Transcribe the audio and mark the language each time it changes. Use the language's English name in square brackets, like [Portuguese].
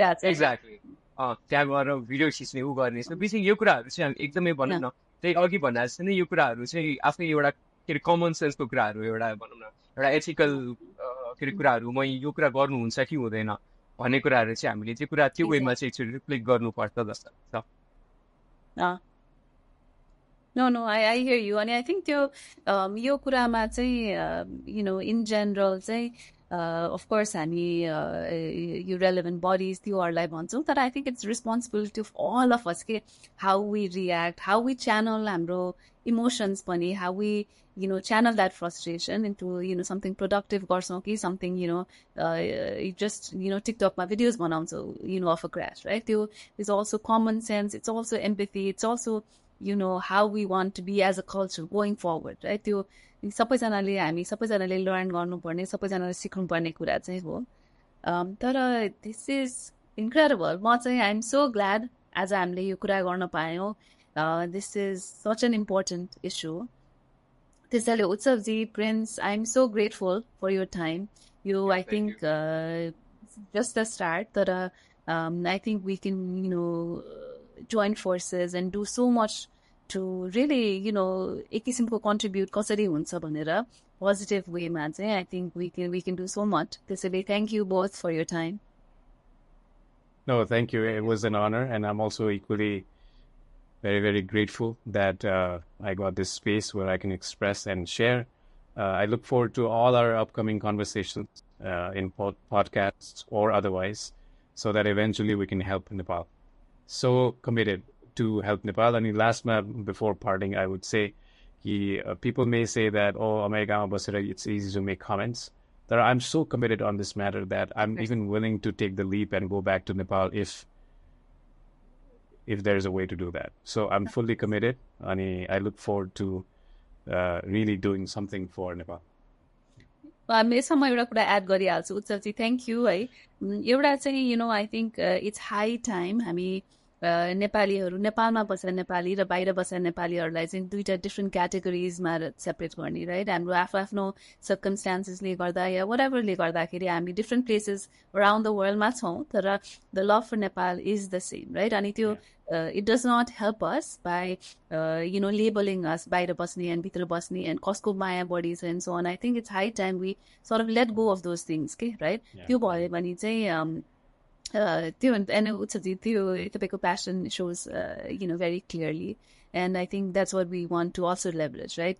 [Nepali] Exactly त्यहाँ गएर video खिच्ने ऊ गर्ने. बेसिक यो कुराहरू चाहिँ एकदमै भनौँ न, त्यही अघि भन्दा जस्तै नै यो कुराहरू चाहिँ आफ्नै एउटा के अरे कमन सेन्सको कुराहरू, एउटा भनौँ न एउटा एथिकल के अरे कुराहरू, म यो कुरा गर्नुहुन्छ कि हुँदैन भन्ने कुराहरू चाहिँ हामीले त्यो कुरा त्यो वेमा चाहिँ एकचोटि रिफ्लेक्ट गर्नुपर्छ जस्तो लाग्छ. [English] No, I hear you. And I think [Nepali] यो कुरामा चाहिँ [English] you know, in general चाहिँ of course हामी you relevant bodies त्योहरूलाई भन्छौँ, तर I think it's responsibility of all of us के how we react, how we channel हाम्रो emotions पनि, how we you know channel that frustration into you know something productive गर्छौँ कि something you know just you know TikTokमा videos बनाउँछौँ you know of a crash, right? त्यो is also common sense, it's also empathy, it's also you know how we want to be as a culture going forward, right? [Nepali] त्यो सबैजनाले हामी सबैजनाले learn गर्नुपर्ने, सबैजनाले सिक्नुपर्ने कुरा चाहिँ हो. तर [English] This is incredible. [Nepali] म चाहिँ [English] I am so glad [Nepali] आज हामीले यो कुरा गर्न पायौँ. [English] This is such an important issue. त्यसैले Utsavji, Prince, I am so grateful for your time. यो I think just the start, तर I think we can you know join forces and do so much to really, you know, [Nepali] एक किसिमको [English] contribute [Nepali] कसरी हुन्छ भनेर [English] positive way मा चाहिँ I think we can do so much. त्यसैले thank you both for your time. No, thank you. It was an honor, and I'm also equally very, very grateful that I got this space where I can express and share. I look forward to all our upcoming conversations in podcasts or otherwise, so that eventually we can help Nepal. So committed to help Nepal. And last before parting, I would say people may say that, oh, America, it's easy to make comments. But I'm so committed on this matter that I'm even willing to take the leap and go back to Nepal if there's a way to do that. So I'm fully committed. And I look forward to really doing something for Nepal. [Nepali] यसमा एउटा कुरा add गरिहाल्छु उत्सवजी, thank you है. एउटा चाहिँ [English] you know I think it's high time [Nepali] हामी नेपालीहरू, नेपालमा बसेर नेपाली र बाहिर बसेर नेपालीहरूलाई चाहिँ दुईवटा डिफ्रेन्ट क्याटेगोरिजमा सेपरेट गर्ने, राइट? हाम्रो आफ्नो [English] सर्कमस्टान्सेसले गर्दा या वाट एभरले गर्दाखेरि हामी डिफ्रेन्ट प्लेसेस अराउन्ड द वर्ल्डमा छौँ, तर the love for Nepal is the same, right? अनि त्यो it does not help us by you know labeling us [Nepali] बाहिर बस्ने [English] and [Nepali] भित्र बस्ने [English] and [Nepali] कसको माया बढी छ [English] and so on. I think it's high time we sort of let go of those things, okay, right? [Nepali] त्यो भयो भने चाहिँ त्यो [English] and उत्सवजी त्यो तपाईँको passion shows you know very clearly, and I think that's what we want to also leverage, right?